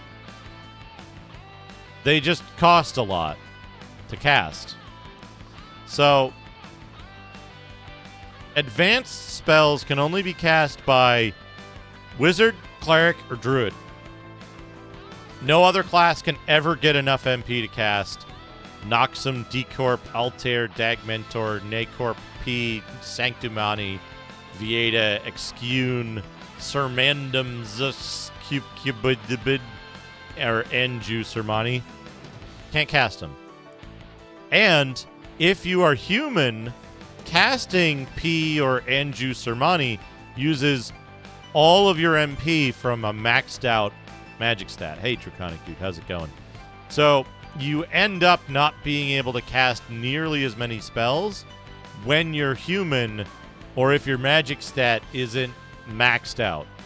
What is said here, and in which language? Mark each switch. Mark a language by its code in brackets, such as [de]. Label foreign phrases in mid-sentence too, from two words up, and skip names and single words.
[en] They just cost a lot to cast. So, advanced spells can only be cast by wizard, cleric, or druid. No other class can ever get enough MP to cast Noxum, Decorp, Altair, Dagmentor, Nacorp, P, Sanctumani, Vieta, Excune, Sermandum, Cubidibid, or Enju Sermani. Can't cast them. And if you are human, casting P or Enju Sermani uses all of your MP from a maxed out magic stat. Hey, Draconic Dude, how's it going? So you end up not being able to cast nearly as many spells when you're human, or if your magic stat isn't maxed out.